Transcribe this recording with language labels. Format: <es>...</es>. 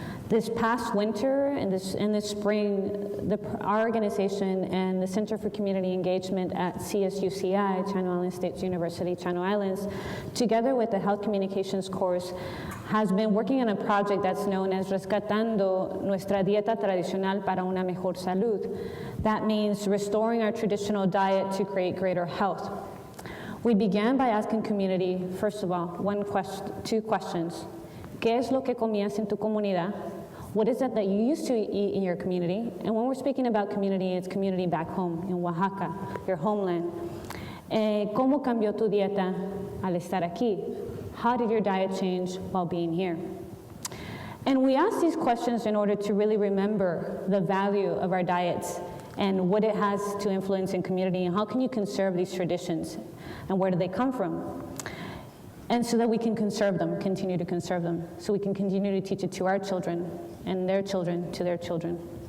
<en>This past winter and this spring, our organization and the Center for Community Engagement at CSUCI, Channel Islands State University, Channel Islands, together with the Health Communications course, has been working on a project that's known as Rescatando Nuestra Dieta Tradicional para una Mejor Salud. That means restoring our traditional diet to create greater health. We began by asking community, first of all, two questions.</en> <es>¿Qué es lo que comías en tu comunidad?</es> <en>What is it that you used to eat in your community? And when we're speaking about community, it's community back home in Oaxaca, your homeland.</en> <es>¿Cómo cambió tu dieta al estar aquí?</es> <en>How did your diet change while being here? And we ask these questions in order to really remember the value of our diets and what it has to influence in community, and how can you conserve these traditions, and where do they come from? And so that we can conserve them, continue to conserve them, so we can continue to teach it to our children and their children to their children.</en>